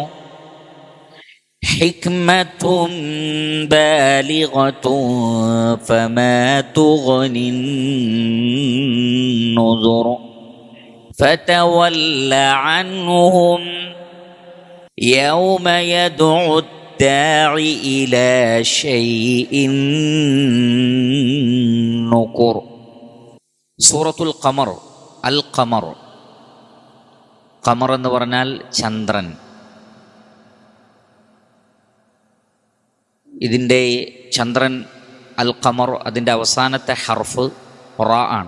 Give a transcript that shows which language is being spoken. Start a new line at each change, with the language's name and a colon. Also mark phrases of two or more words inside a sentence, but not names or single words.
Arabic: حكمة بالغة فما تغني النذر فتول عنهم يوم يدعو الداعي إلى شيء نكر.
Malayalam: സൂറത്തുൽ ഖമർ. അൽ ഖമർ. ഖമർ എന്ന് പറഞ്ഞാൽ ചന്ദ്രൻ. ഇതിൻ്റെ ചന്ദ്രൻ അൽ ഖമർ, അതിൻ്റെ അവസാനത്തെ ഹർഫ് റാ ആണ്.